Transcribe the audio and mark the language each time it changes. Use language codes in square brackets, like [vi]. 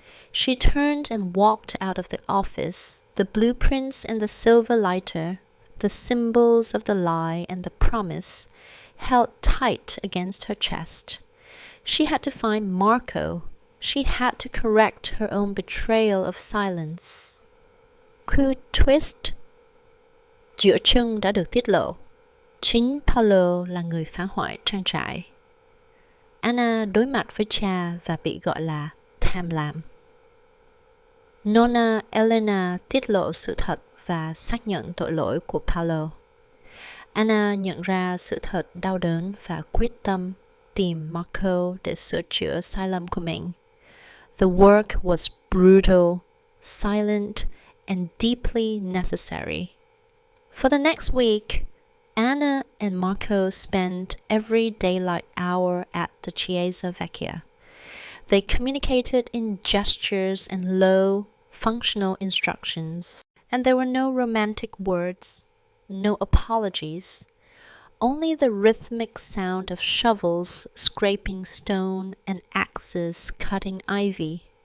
[en] She turned and walked out of the office, the blueprints and the silver lighter, the symbols of the lie and the promise, held tight against her chest. She had to find Marco. She had to correct her own betrayal of silence. [vi] Coup twist. Giữa chân đã được tiết lộ. Chính Paolo là người phá hoại trang trại. Anna đối mặt với cha và bị gọi là tham lam. Nonna Elena tiết lộ sự thật và xác nhận tội lỗi của Paolo. Anna nhận ra sự thật đau đớn và quyết tâm tìm Marco để sửa chữa sai lầm của mình. [en] The work was brutal, silent, and deeply necessary. For the next week, Anna and Marco spent every daylight hour at the Chiesa Vecchia. They communicated in gestures and low, functional instructions, and there were no romantic words, no apologies, only the rhythmic sound of shovels scraping stone and axes cutting ivy.